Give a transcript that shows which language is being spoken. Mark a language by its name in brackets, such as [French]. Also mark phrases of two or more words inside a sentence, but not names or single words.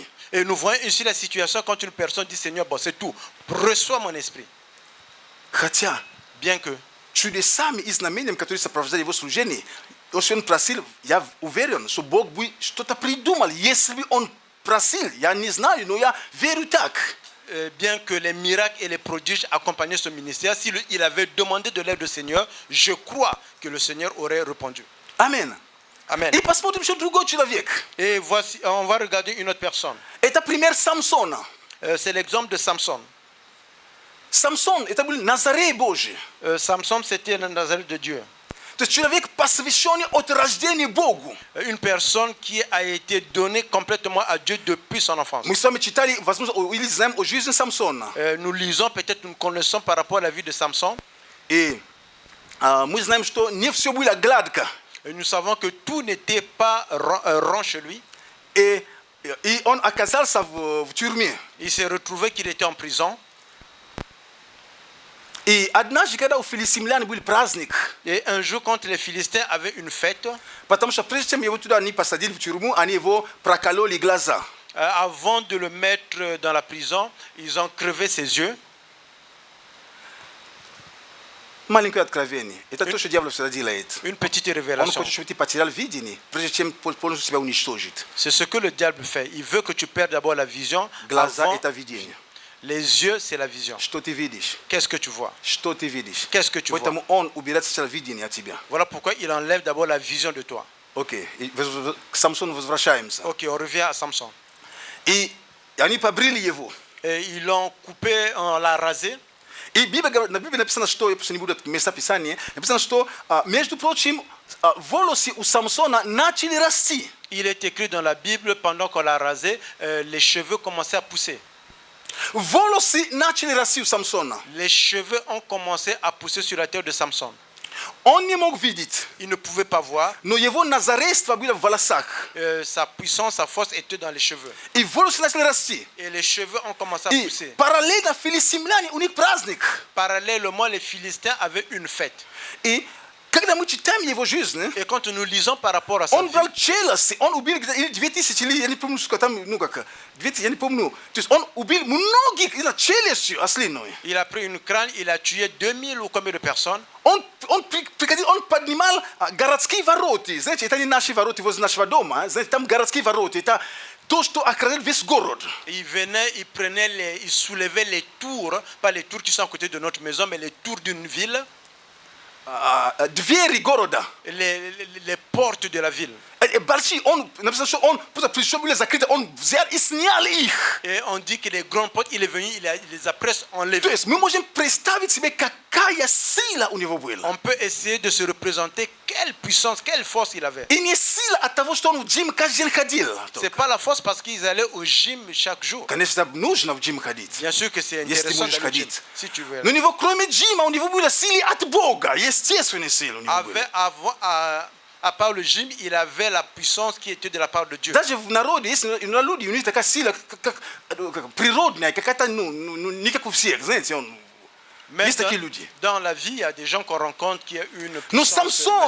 [French] Et nous voyons ici la situation quand une personne dit: Seigneur, bon, c'est tout, reçois mon esprit. [Russian] Хотя [French] Bien que [Russian] чудесами и знамениями, которые сопровождали его служение, если он просил, я уверен, что Бог бы что-то придумал. Если бы он просил, я не знаю, но я верю так. [French] bien que les miracles et les prodiges accompagnaient ce ministère, s'il avait demandé de l'aide au Seigneur, je crois que le Seigneur aurait répondu. Amen. Amen. [Russian] И посмотрим еще другой человек. [French] Et voici, on va regarder une autre personne. [Russian] Это пример Самсона. [French] C'est l'exemple de Samson. [Russian] Самсон, это был Назарей Божий. [French] Samson, c'était un Nazareth de Dieu. [Russian] То есть человек, посвященный от рождения Богу. [French] Une personne qui a été donnée complètement à Dieu depuis son enfance. [Russian] Мы с вами читали, возможно, или знаем о жизни Самсона. [French] Nous lisons, peut-être nous connaissons par rapport à la vie de Samson. [Russian] И мы знаем, что не все было гладко. [French] Et nous savons que tout n'était pas rond chez lui. [Russian] И он оказался в тюрьме. [French] Il s'est retrouvé qu'il était en prison. [Russian] И однажды, когда у филистимлян был праздник, [French] Et un jour, quand les Philistins avaient une fête, [Russian] потому что прежде чем его туда не посадили в тюрьму, они его прокололи глаза. [French] avant de le mettre dans la prison, ils ont crevé ses yeux. [Russian] Маленькое откровение. Это то, что дьявол всегда делает. [French] Une petite [Russian] Он [French] révélation. [Russian] хочет, чтобы ты потерял видение, прежде чем полностью тебя уничтожит. [French] C'est ce que le diable fait. Il veut que tu perdes d'abord la vision. [Russian] Глаза [French] Avant, [Russian] – это видение. [French] les yeux, c'est la vision. [Russian] Что ты видишь? [French] Qu'est-ce que tu vois? [Russian] Что ты видишь? [French] Qu'est-ce que tu vois? [Russian] Поэтому он убирает сначала видение от тебя. [French] Voilà pourquoi il enlève d'abord la vision de toi. [Russian] Окей. К Самсону возвращаемся. [French] Ok, on revient à Samson. [Russian] И они побрили его. [French] Et ils l'ont coupé, on l'a rasé. [Russian] И на Библии написано, что, я просто не буду это место Писания, написано, что, между прочим, волосы у Самсона начали расти. [French] Il est écrit dans la Bible, pendant qu'on l'a rasé, les cheveux commençaient à pousser. [Russian] Волосы начали расти у Самсона. [French] Les cheveux ont commencé à pousser sur la tête de Samson. [Russian] Он не мог видеть, [French] Il ne pouvait pas voir. [Russian] но его назарейство было в волосах. [French] Sa puissance, sa force était dans les cheveux. [Russian] И волосы начали расти. [French] Et les cheveux ont commencé à [Russian] И [French] pousser. [Russian] параллельно филистимляне, у них праздник. [French] Parallèlement, les Philistins avaient une fête. [Russian] И когда мы читаем его жизнь, [French] Et quand nous lisons par rapport à sa [Russian] он [French] vie, [Russian] брал челюсти, он убил или 2000, или я не помню, сколько там, ну как, 2000, я не помню. То есть он убил многих из-за челюсти ослиной. [French] il a pris une crâne, il a tué 2000 ou combien de personnes. [Russian] Он поднимал городские ворота. Знаете, это не наши ворота возле нашего дома. Знаете, там городские ворота. Это то, что охраняет весь город. [French] Il venait, il prenait, il soulevait les tours, pas les tours qui sont à côté de notre maison, mais les tours d'une ville, [Russian] Двери города. [French] les portes de la ville. [Russian] Большие, он, написано, что он, просто пришел, были закрыты, он взял и снял их. [French] Et on dit que les grandes portes, il est venu, il les a presque [Russian] То [French] enlevées. [Russian] есть мы можем представить себе, какая сила у него была. [French] On peut essayer de se représenter quelle puissance, quelle force il avait. [Russian] И не сила от того, что он в джим каждый день ходил. [French] C'est pas la force parce qu'ils allaient au gym chaque jour. [Russian] Конечно, нужно в джим ходить. [French] Bien sûr que c'est [Russian] Если [French] intéressant [Russian] можешь [French] d'aller au gym, [Russian] ходить. [French] si tu veux. [Russian] Но у него, кроме джима, у него были силы от Бога. Естественные силы у него были. [French] À part le gym, il avait la puissance qui était de la part de Dieu. [Russian] Даже в народе есть люди, у них такая сила, как природная, какая-то, не как у всех, знаете, [French] Même [Russian] есть такие люди. [French] dans la vie, il y a des gens qu'on rencontre qui ont une [Russian] Но [French] puissance [Russian] Самсон,